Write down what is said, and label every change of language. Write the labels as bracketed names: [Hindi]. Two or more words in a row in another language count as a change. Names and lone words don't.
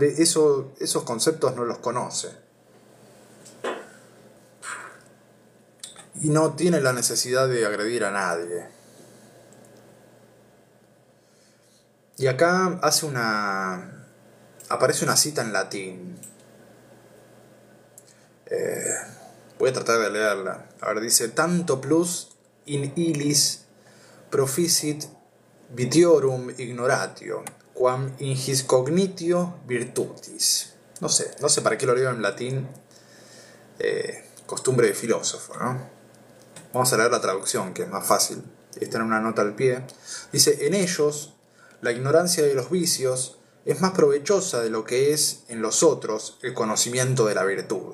[Spanish] Esos conceptos no los conoce. Y no tiene la necesidad de agredir a nadie. Y acá aparece una cita en latín. Voy a tratar de leerla. A ver, dice: [Latin] tanto plus in illis proficit vitiorum ignoratio, quam in his cognitio virtutis. [Spanish] No sé para qué lo leo en latín. Costumbre de filósofo, ¿no? Vamos a leer la traducción, que es más fácil. Está en una nota al pie. Dice: en ellos, la ignorancia de los vicios es más provechosa de lo que es en los otros el conocimiento de la virtud.